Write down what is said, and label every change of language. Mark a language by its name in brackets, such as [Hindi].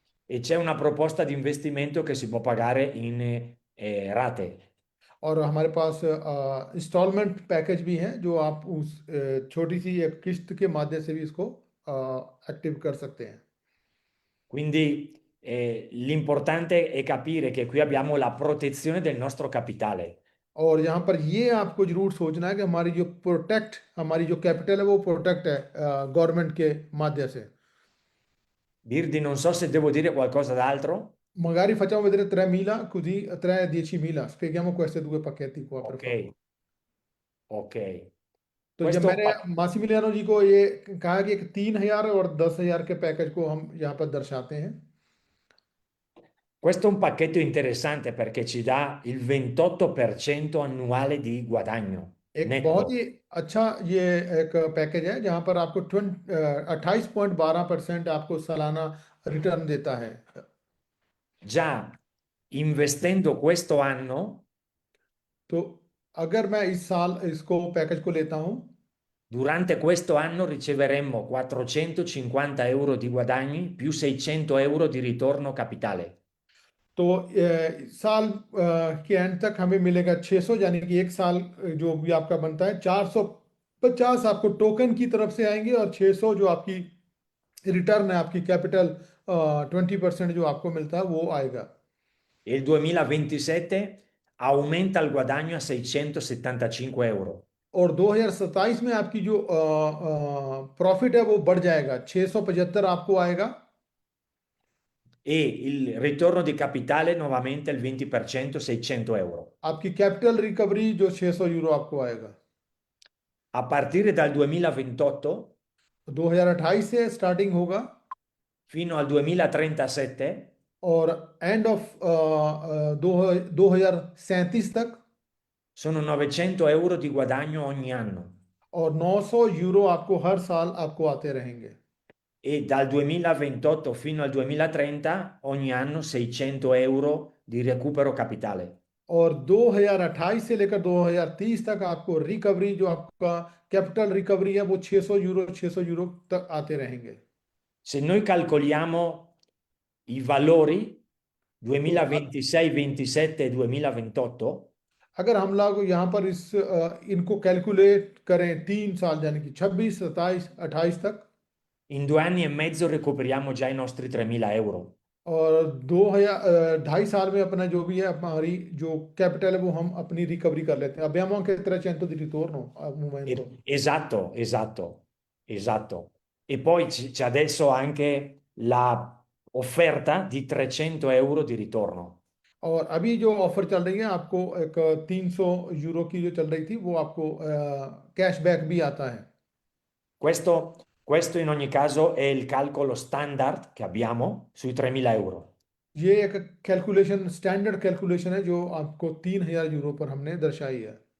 [Italian] e c'è una proposta di investimento che si può pagare in rate. [Hindi] और हमारे पास instalment package भी है, जो आप उस छोटी सी एक किस्त के माध्यम से भी इसको एक्टिव कर सकते हैं। [Italian] Quindi l'importante è capire che qui abbiamo la protezione del nostro capitale. [Hindi] और यहाँ पर ये आपको जरूर सोचना है कि हमारी जो कैपिटल है वो प्रोटेक्ट है गवर्नमेंट के माध्यम से। [Italian] Birdi, non so se devo dire qualcosa d'altro. Magari facciamo vedere 3.000, così 3 a 10.000. Spieghiamo queste due pacchetti qua, per Ok, favore. ok. [Hindi] तो जब [Italian] Questo, [Hindi] मैंने मासिमिलियानो जी को ये कहा कि 3,000 और 10,000 के पैकेज को हम यहाँ पर दर्शाते हैं, [Italian] questo è un pacchetto interessante perché ci dà il 28% annuale di guadagno [Hindi] एक बहुत [Italian] netto. [Hindi] ही अच्छा ये एक पैकेज है जहाँ पर आपको 28.12% आपको सालाना रिटर्न देता है। [Italian] Già investendo questo anno, [Hindi] तो अगर मैं इस साल इसको पैकेज को लेता हूँ, [Italian] durante questo anno riceveremmo 450 euro di guadagni più 600 euro di ritorno capitale. [Hindi] तो साल के एंड तक हमें मिलेगा 600, यानी कि एक साल जो भी आपका बनता है 450 आपको टोकन की तरफ से आएंगे, और 600 जो आपकी रिटर्न है, आपकी कैपिटल 20% जो आपको मिलता है वो आएगा। [Italian] E il 2027 aumenta il guadagno a 675 euro. [Hindi] और 2027 में आपकी जो प्रॉफिट है वो बढ़ जाएगा, 675 आपको आएगा, [Italian] E il ritorno di capitale nuovamente il 20%, 600 euro. [Hindi] आपकी कैपिटल रिकवरी जो 600 यूरो आपको आएगा। [Italian] A partire dal 2028 [Hindi] 2028 से स्टार्टिंग होगा [Italian] fino al 2037 [Hindi] और एंड ऑफ 2037 तक, [Italian] sono 900 euro di guadagno ogni anno. [Hindi] और 900 यूरो आपको हर साल आपको आते रहेंगे। [Italian] E dal 2028 fino al 2030 ogni anno 600 euro di recupero capitale. [Hindi] और 2028 से लेकर 2030 तक आपको रिकवरी, जो आपका कैपिटल रिकवरी है, वो 600 यूरो तक आते रहेंगे। [Italian] Se noi calcoliamo i valori [Hindi] तो [Italian] 2026, 27 e 2028, [Hindi] अगर हम लोग यहाँ पर इनको कैलकुलेट करें 3 साल, यानी कि 26, 27, 28 तक, [Italian] in 2 anni e mezzo recuperiamo già i nostri 3.000 euro. [Hindi] और 2,5 साल में अपना जो भी है, हमारी जो कैपिटल है वो हम अपनी रिकवरी कर लेते हैं। [Italian] Abbiamo anche 300 di ritorno al momento। Esatto, esatto, esatto. E poi c'è adesso anche la offerta di 300 euro di ritorno. [Hindi] और अभी जो ऑफर चल रही है, आपको एक 300 यूरो की जो चल रही थी, वो आपको कैशबैक भी आता है। [Italian] Questo in ogni caso è il calcolo standard che abbiamo sui 3.000 euro. [Hindi] ये एक कैलकुलेशन, स्टैंडर्ड कैलकुलेशन है जो आपको 3,000 यूरो पर हमने दर्शाई है।